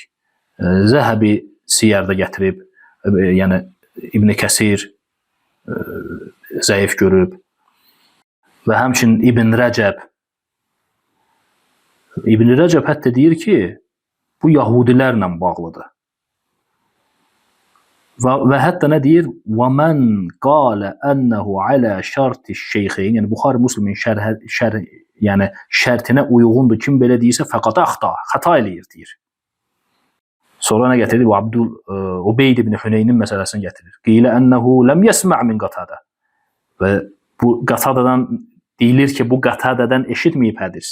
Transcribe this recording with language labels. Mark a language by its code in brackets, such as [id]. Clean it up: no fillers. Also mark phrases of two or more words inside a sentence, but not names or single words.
[az] Zəhəbi siyərdə gətirib, yəni İbn Kəsir zəif görüb və həmçinin İbn Rəcəb. İbn Rəcəb hətta deyir ki, bu Yahudilərlə bağlıdır. Və hətta nə deyir? [ar] وَمَنْ قَالَ أَنَّهُ عَلَى شَرْطِ الشَّيْخَيْنِ. [az] Yəni Buxari Müslimin yəni şərtinə uyğundur. Kim belə deyirsə fəqat xəta eləyir deyir. Sonra nə gətirir? Ubeyd ibn Hüneynin məsələsini gətirir. [ar] قيل إنه لم يسمع من قتادة. [az] Və bu Qatadadan deyilir ki, bu Qatadadan eşitməyib hədis.